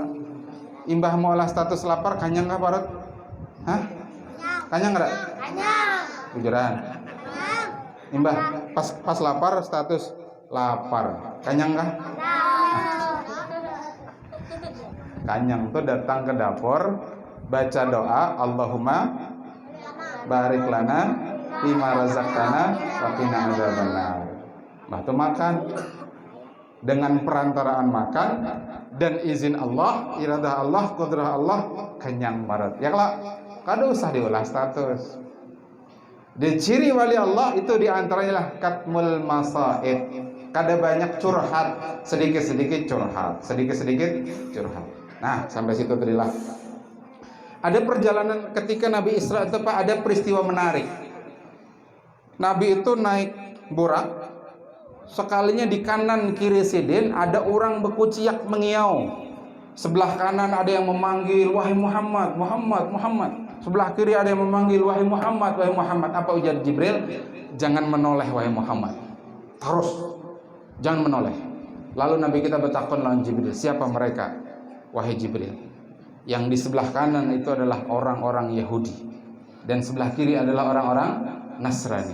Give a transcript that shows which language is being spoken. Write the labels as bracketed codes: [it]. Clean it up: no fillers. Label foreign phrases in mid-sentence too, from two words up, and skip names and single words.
[bjn] Imbah mau ulah status lapar kanyang kah parut? Hah? Kanyang enggak? Kanyang. Bujuran. Kanyang. Imbah, pas lapar status lapar. Kanyang kah? Kanyang tuh datang ke dapur, baca doa, [ar] اللهم بارك لنا فيما رزقتنا وقنا عذاب النار. [bjn] Bah tuh makan dengan perantaraan makan dan izin Allah, iradah Allah, kudrah Allah, kenyang barat. Ya kelak, kada usah diulah status. Di ciri wali Allah itu diantaranya lah [ar] كتم المصائب. [bjn] Kada banyak curhat, sedikit-sedikit curhat, sedikit-sedikit curhat. Nah, sampai situ tadilah. Ada perjalanan ketika Nabi Isra itu Pak, ada peristiwa menarik. Nabi itu naik burak, sekalinya di kanan kiri sidin ada orang berkuciak mengiau. [id] Sebelah kanan ada yang memanggil, wahai Muhammad, Muhammad, Muhammad. Sebelah kiri ada yang memanggil, wahai Muhammad, wahai Muhammad. Apa ujar Jibril? Jangan menoleh wahai Muhammad. Terus, jangan menoleh. [bjn] Lalu Nabi kita bertakun lawan Jibril, siapa mereka? [id] Wahai Jibril, yang di sebelah kanan itu adalah orang-orang Yahudi dan sebelah kiri adalah orang-orang Nasrani.